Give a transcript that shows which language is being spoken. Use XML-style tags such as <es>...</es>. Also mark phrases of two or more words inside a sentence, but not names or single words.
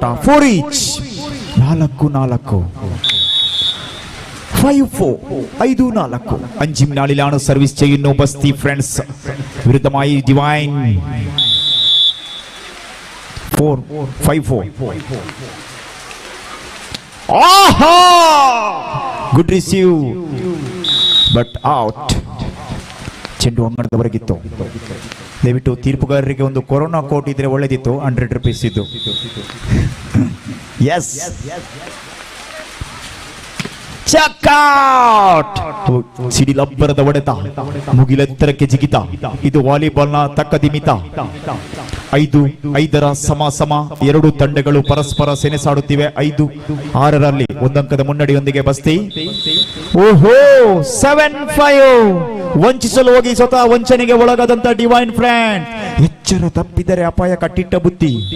<kn>4 ಈಚ್ 4-4. 5-4. 5-4.</kn> <ml>അഞ്ചും നാളിലാണ് സർവീസ് ചെയ്യുന്നു ബസ്തി ഫ്രണ്ട്സ്. വിരുദ്ധമായി ഡിവൈൻ 4-5-4. ആഹാ,</ml> <en>good receive but out.</en> <kn>ಚೆಂಡು ಅಂಗಣದ ಹೊರಗಿತ್ತು. ದಯವಿಟ್ಟು ತೀರ್ಪುಗಾರರಿಗೆ ಒಂದು ಕೊರೋನಾ ಕೋಟ್ ಇದ್ರೆ ಒಳ್ಳೆದಿತ್ತು. 100 ರೂಪೀಸ್ ಇದ್ದು. ಎಸ್ ಚಕ್ಔಟ್ ಸಿಡಿಲಬ್ಬರದ ಹೊಡೆತ ಮುಗಿಲೆತ್ತರಕ್ಕೆ ಜಿಗಿತ ಇದು ವಾಲಿಬಾಲ್ನ ತಕ್ಕದಿಮಿತ 5-5 ಸಮ ಎರಡು ತಂಡಗಳು ಪರಸ್ಪರ ಸೆಣಸಾಡುತ್ತಿವೆ 5-6 ಒಂದಂಕದ ಮುನ್ನಡೆಯೊಂದಿಗೆ ಬಸ್ತಿ ಓಹೋ 7-5 ವಂಚಿಸಲು ಹೋಗಿ ಸ್ವತಃ ವಂಚನೆಗೆ ಒಳಗಾದಂತ ಡಿವೈನ್ ಫ್ರೆಂಡ್ ಎಚ್ಚರ ತಪ್ಪಿದರೆ ಅಪಾಯ ಕಟ್ಟಿಟ್ಟ ಬುತ್ತಿ</kn>